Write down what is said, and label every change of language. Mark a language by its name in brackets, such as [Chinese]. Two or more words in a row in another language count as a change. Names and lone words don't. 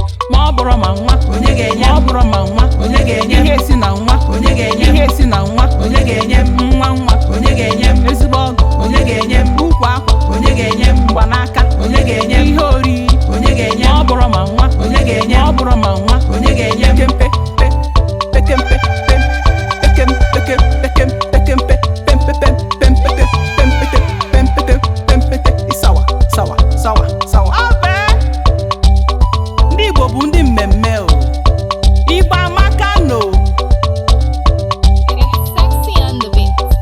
[Igbo] Ma ọ bụrụ ma nwa, Onye ga-enye m? ma ọ bụrụ ma nwa, Onye ga-enye m? ihe si na nwa, Onye ga-enye m? ihe si na nwa, Onye ga-enye m? nwa nwa, Onye ga-enye m? ezigbo ọgọ, Onye ga-enye m? ukwu akwa, Onye ga-enye m? mgbanaka, Onye ga-enye m? ihe oriri, Onye ga-enye m? ma ọ bụrụ ma nwa, Onye ga-enye m? ma ọ bụrụ ma nwa, Onye ga-enye m? pekempe, pe-, pekempe, pem, pekem, pekem, pekem, pekempe, pem, pem, pem. Pempete, pempete, pempete, pempete. Isawa, sawa, sawa, sawa. Ndị Igbo bụ ndị mmemme o. Igbo amaka no. [English] Sexy on the beat.